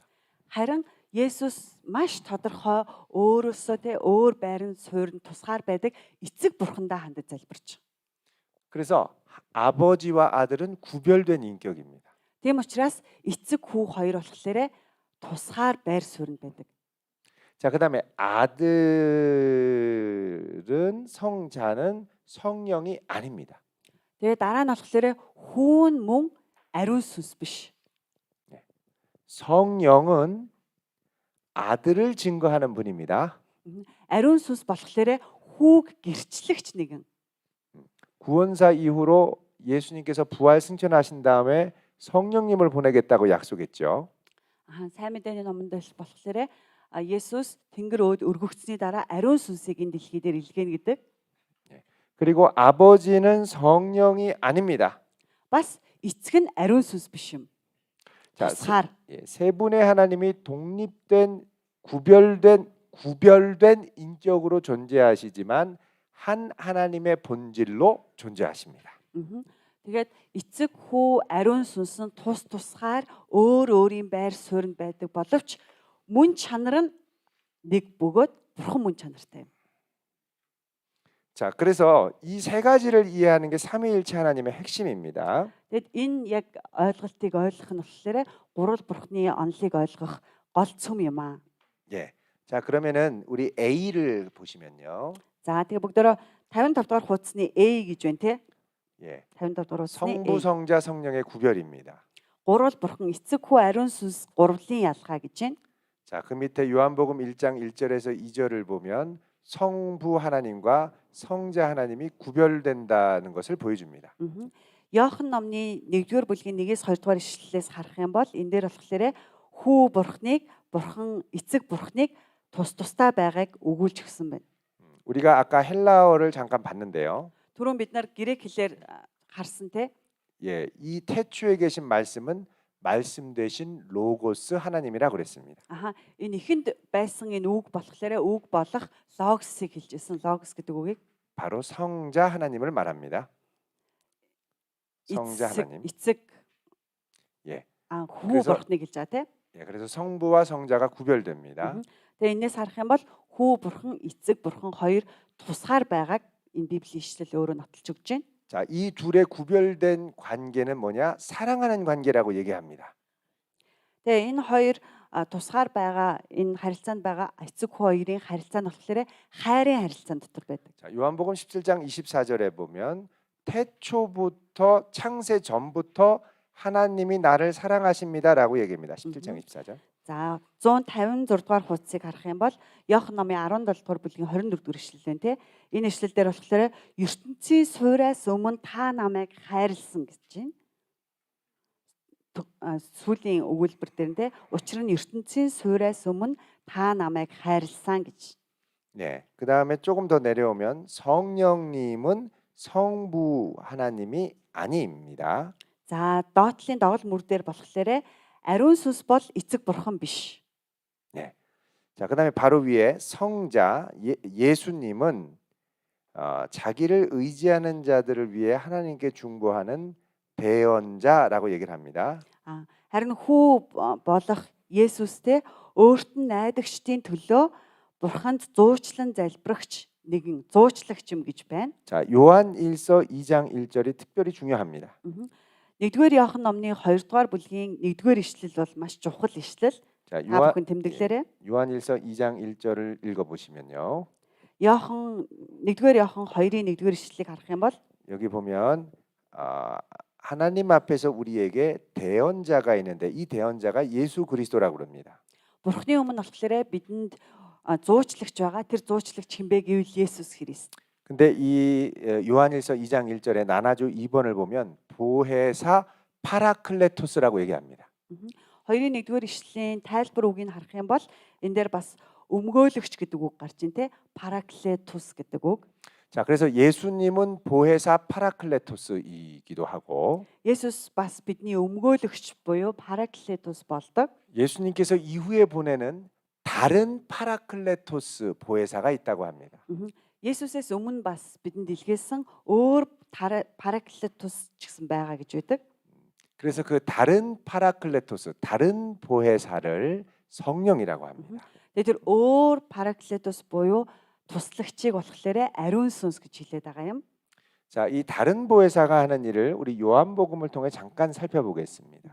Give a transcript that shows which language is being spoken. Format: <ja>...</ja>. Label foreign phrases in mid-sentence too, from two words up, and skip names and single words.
<mn>Харин Есүс маш тодорхой өөрөөсөө те өөр байрын суурин тусгаар байдаг эцэг бурхандаа хандаж залбирч.</mn> <ko>그래서 아버지와 아들은 구별된 인격입니다.</ko> <mn>Тийм учраас эцэг хүү хоёр болохоор тусгаар байр суурин байдаг.</mn> <ko>자, 그다음에 아들은 성자는 성령이 아닙니다.</ko> <mn>Тэгээ дараа нь болохоор хүүн мөн ариун сүнс биш.</mn> <ko>성령은 아들을 증거하는 분입니다.</ko> <mn>Ариун сүнс болохоор хүүг гэрчлэгч нэгэн.</mn> <ko>구원사 이후로 예수님께서 부활 승천하신 다음에 성령님을 보내겠다고 약속했죠.</ko> <mn>Сайн мэдээний номонд болохоор Есүс Тэнгэр өөд өргөгдсөний дараа ариун сүнсийг энэ дэлхий дээр илгээнэ гэдэг.</mn> <ko>그리고 아버지는 성령이 아닙니다.</ko> <mn>Бас эцэг нь ариун сүнс биш юм.</mn> <ko>자,</ko> <mn>тусгаар.</mn> <ko>세 분의 하나님이 독립된 구별된 인격으로 존재하시지만 한 하나님의 본질로 존재하십니다.</ko> <mn>Тэгээд эцэг хүү ариун сүнс нь тусгаар өөр өөрийн байр суурьнд байдаг боловч мөн чанар нь нэг бөгөөд бурхан мөн чанартай юм.</mn> <ko>자, 그래서 이 세 가지를 이해하는 게 삼위일체 하나님의 핵심입니다.</ko> <mn>Тэгэд энэ яг ойлголтыг ойлгох нь болохоор гурвал бурхны онолыг ойлгох гол цөм юм аа.</mn> <ko>예. 자, 그러면은 우리 A를 보시면요.</ko> <mn>За тэгээ бүгдөө 55 дугаар хуудасны A гэж байна те.</mn> <ko>예.</ko> <mn>55 дугаар хуудасны</mn> <ko>성부, A. 성자, 성령의 구별입니다.</ko> <mn>Гурвал бурхан эцэг хүү ариун сүнс гурвлын ялгаа гэж байна.</mn> <ko>자, 그 밑에 요한복음 1장 1절에서 2절을 보면 성부 하나님과 성자 하나님이 구별된다는 것을 보여줍니다.</ko> <mn>Иохан номны 1-р бүлгийн 1-ээс 2-р ишлэлээс харах юм бол энэ дээр болохоор хүү бурхныг бурхан эцэг бурхныг тусдаа байгааг өгүүлж өгсөн байна.</mn> <ko>우리가 아까 헬라어를 잠깐 봤는데요.</ko> <mn>Түрүүн бид нар грек хэлээр харсан те.</mn> <ko>예, 이 태초에 계신 말씀은 말씀 되신 로고스 하나님이라 그랬습니다.</ko> <mn>Аха энэ ихэнд байсан энэ үг болохоор үг болох логосыг хэлжсэн. Логос гэдэг үгийг</mn> <ko>바로 성자 하나님을 말합니다. 성자</ko> <mn>эцэг</mn> <ko>하나님.</ko> <mn>эцэг</mn> <ko>예.</ko> <mn>хүү</mn> <ko>그래서-</ko> <mn>бурхныг хэлж байгаа тийм.</mn> <ko>예, 그래서 성부와 성자가 구별됩니다.</ko> <mn>Тэгээ энэс харах юм бол хүү бурхан, эцэг бурхан хоёр тусгаар байгааг энэ Библийн ишлэл өөрөө нотолж өгч байна.</mn> <ko>자, 이 둘의 구별된 관계는 뭐냐? 사랑하는 관계라고 얘기합니다.</ko> <mn>Тэгээ энэ хоёр тусгаар байгаа энэ харилцаанд байгаа эцэг хүү хоёрын харилцаа нь болохоор хайрын харилцаан дотор байдаг.</mn> <ko>자, 요한복음 17장 24절에 보면 태초부터 창세 전부터 하나님이 나를 사랑하십니다라고 얘기합니다. 17장 24절.</ko> <mn>За 156 дугаар хуудсыг харах юм бол Иохан номын 17 дугаар бүлгийн 24 дугаар ишлэлэн тий. Энэ ишлэл дээр болохоор ертөнцийн суураас өмнө та намайг хайрлсан гэж байна. Сүүлийн өгүүлбэр дээр тий. Учир нь ертөнцийн суураас өмнө та намайг хайрлсан гэж.</mn> <ko>네. 그다음에 조금 더 내려오면 성령님은 성부 하나님이 아닙니다.</ko> <mn>За доотлын догол мөр дээр болохоор ариун сүнс бол эцэг бурхан биш.</mn> <ko>네. 자, 그다음에 바로 위에 성자 예수님은 자기를 의지하는 자들을 위해 하나님께 중보하는 대언자라고 얘기를 합니다.</ko> <mn>Харин хүү болох Есүстэй өөрт нь найдагчдын төлөө бурханд зуучлан залбирагч нэгэн зуучлагч юм гэж байна.</mn> <ko>자, 요한 1서 2장 1절이 특별히 중요합니다.</ko> <mn>1-р Иохан номны 2-р бүлгийн 1-р ишлэл бол маш чухал ишлэл.</mn> <ko>자,</ko> <mn>Та бүхэн тэмдэглээрэй.</mn> <ko>요한 1서 2장 1절을 읽어 보시면요.</ko> <mn>Иохан 1-р Иохан 2-ын 1-р ишлэлийг харах юм бол</mn> <ko>여기 보면 하나님 앞에서 우리에게 대언자가 있는데 이 대언자가 예수 그리스도라고 그럽니다.</ko> <mn>Бурхны өмнө болохоор бидэнд зуучлагч байгаа. Тэр зуучлагч хинбэ гэвэл Есүс Христ.</mn> <ko>근데 이 요한일서 2장 1절에 나나주 2번을 보면 보혜사 파라클레토스라고 얘기합니다.</ko> <mn>2-ын 1-р ишлэлийн тайлбар үгийг харах юм бол энэ дээр бас өмгөөлөгч гэдэг үг гарч ин тэ параклетус гэдэг үг.</mn> <ko>자, 그래서 예수님은 보혜사 파라클레토스이기도 하고</ko> <mn>Есүс бас бидний өмгөөлөгч буюу параклетус болдог.</mn> <ko>예수님께서 이후에 보내는 다른 파라클레토스 보혜사가 있다고 합니다.</ko> <mn>Есүсээс өмнө бас бидэнд илгээсэн өөр параклетус ч гэсэн байгаа гэж байдаг.</mn> <ko>그래서 그 다른 파라클레토스, 다른 보혜사를 성령이라고 합니다.</ko> <mn>Тэгээд тэр өөр параклетус буюу туслагчийг болохоор ариун сүнс гэж хэлээд байгаа юм.</mn> <ko>자, 이 다른 보혜사가 하는 일을 우리 요한복음을 통해 잠깐 살펴보겠습니다.</ko>